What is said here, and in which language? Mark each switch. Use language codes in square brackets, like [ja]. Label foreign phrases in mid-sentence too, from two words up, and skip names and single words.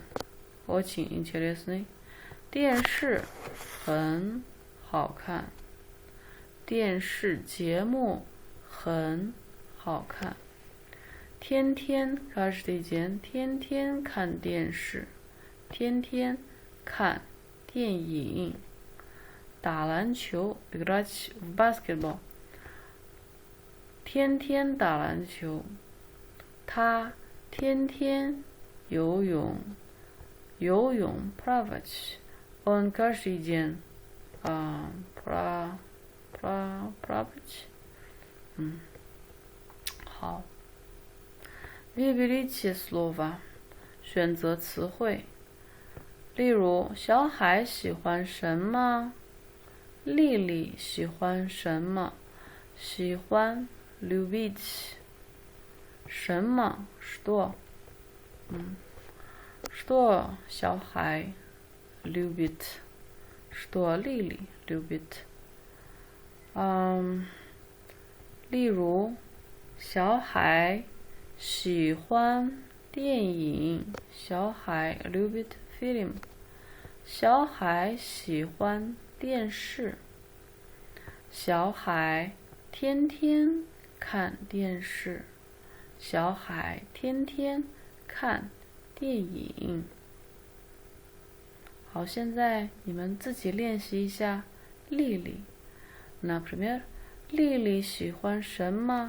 [ru] очень интересный [zh] 电视很好看电视节目很好看天天 [ru] каждый день [zh] 天天看电视天天看电影打篮球 [ru] играть в баскетбол [zh] 天天打篮球他天天游泳 [ru] плавать он каждый день [zh] плавать 好 [ru] Выберите слово [zh] 选择词汇例如小海喜欢什么丽丽喜欢什么喜欢 любить 什么 что что 小孩 [ru] любит что [zh] 丽丽 любит 例如小孩喜欢电影小孩 [ru] любит фильм [zh] 小孩喜欢电视小海天天看电视。小海天天看电影。好，现在你们自己练习一下丽丽。Например， 丽丽喜欢什么？